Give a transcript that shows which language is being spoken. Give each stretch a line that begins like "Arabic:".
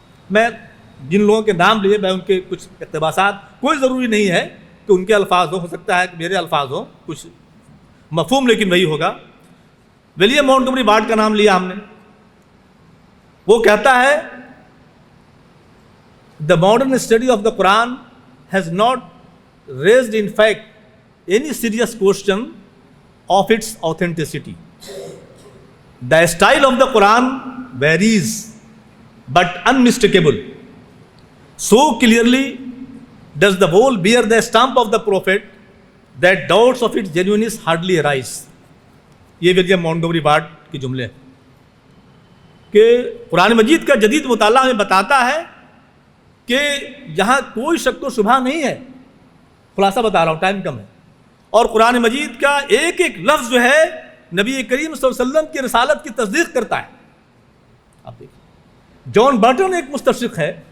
Urdu: میں جن لوگوں کے نام لیے، میں ان کے کچھ اقتباسات، کوئی ضروری نہیں ہے کہ ان کے الفاظ ہو سکتا ہے کہ میرے الفاظ ہوں، کچھ مفہوم لیکن وہی ہوگا۔ ولیم مونٹگومری وارڈ کا نام لیا ہم نے، وہ کہتا ہے
English: The modern study of the Quran has not raised in fact any serious question of its authenticity. The style of the Quran varies but unmistakable. So clearly does the whole bear the stamp of the Prophet that doubts of its genuineness hardly arise.
Urdu: یہ William Montgomery ward کے جملے کہ قرآن مجید کا جدید مطالعہ ہمیں بتاتا ہے کہ یہاں کوئی شک و شبہ نہیں ہے۔ خلاصہ بتا رہا ہوں، ٹائم کم ہے، اور قرآن مجید کا ایک ایک لفظ جو ہے نبی کریم صلی اللہ علیہ وسلم کی رسالت کی تصدیق کرتا ہے۔ آپ دیکھیں، جان برٹن ایک مستشرق ہے،